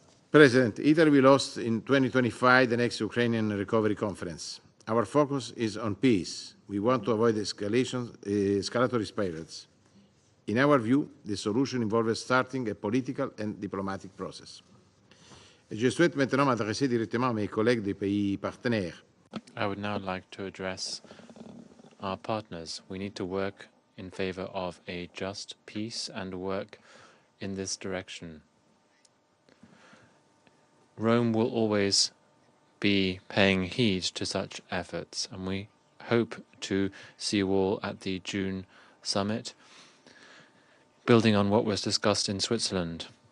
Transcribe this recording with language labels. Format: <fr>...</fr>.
<en>President, Italy will host in 2025 the next Ukrainian Recovery Conference. Our focus is on peace. We want to avoid escalatory spirals. In our view, the solution involves starting a political and diplomatic process.</en> <fr>Je souhaite maintenant m'adresser directement à mes collègues des pays partenaires.</fr> <en>I would now like to address our partners. We need to work in favor of a just peace and work in this direction. Rome will always be paying heed to such efforts, and we hope to see you all at the June summit, building on what was discussed in Switzerland.</en>